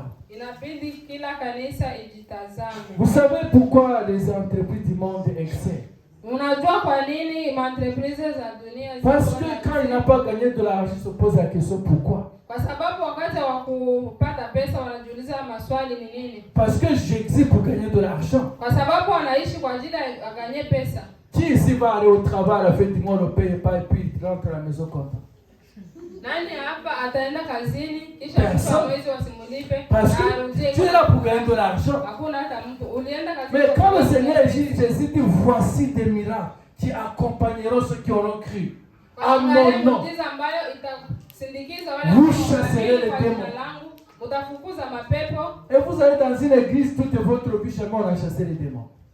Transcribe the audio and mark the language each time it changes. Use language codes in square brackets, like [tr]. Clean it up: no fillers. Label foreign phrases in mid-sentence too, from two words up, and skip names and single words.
[sw] Inabidi kila kanisa ijitazame. [fr] Vous savez pourquoi les entreprises du monde excellent? [sw] Unajua kwa nini entreprises za dunia? [fr] Parce que quand il n'a pas gagné de l'argent, il se pose la question pourquoi? [sw] Kwa sababu wakati wa kupata pesa wanajiuliza maswali ni nini? [fr] Parce que j'existe pour gagner de l'argent. [sw] Kwa sababu wanaishi kwa ajili ya gagner pesa. [fr] Qui ici va aller au travail à la fin du mois, ne paye pas et puis il rentre à la maison content? [sw] Nani hapa ataenda kazini kisha kwa mwezi wasimulipe? [fr] Parce que tu es là pour gagner de l'argent. [sw] Hakuna hata mtu ulienda kazini. [fr] Mais quand le Seigneur Jésus dit voici des miracles qui accompagneront ceux qui auront cru. À mon nom. Vous chasserez les démons. Et vous allez dans une église, toute votre vie, jamais on a chassé les démons.